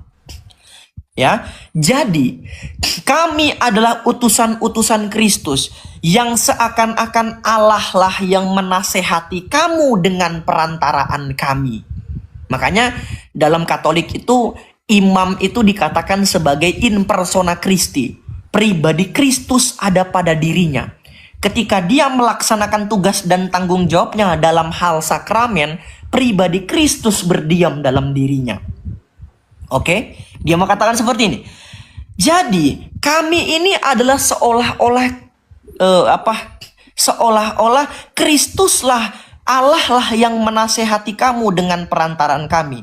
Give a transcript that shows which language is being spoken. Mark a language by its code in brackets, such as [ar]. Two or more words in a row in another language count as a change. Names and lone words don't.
[id] Ya, jadi kami adalah utusan-utusan Kristus yang seakan-akan Allah lah yang menasehati kamu dengan perantaraan kami. Makanya dalam Katolik itu imam itu dikatakan sebagai [la] in persona Christi. [id] Pribadi Kristus ada pada dirinya. Ketika dia melaksanakan tugas dan tanggung jawabnya dalam hal sakramen, pribadi Kristus berdiam dalam dirinya. Oke, dia mengatakan seperti ini. Jadi kami ini adalah seolah-olah Kristuslah, Allah lah yang menasehati kamu dengan perantaraan kami.